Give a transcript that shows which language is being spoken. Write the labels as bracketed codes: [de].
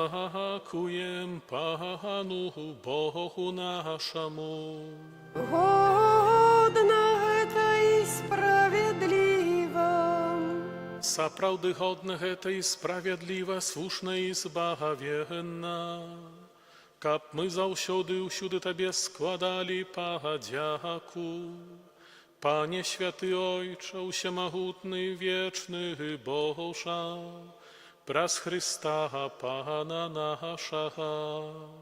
[uk] Подякуєм Пану Богу нашому. [ru] Годно это и справедливо. [be] Сапраўды годна гэта і справядліва, слушна і збагавенна, каб мы заўсёды ўсюды Табе складалі падзяку. Пане святы Ойча, усямагутны, вечны Божа, праз Хрыста Пана нашага.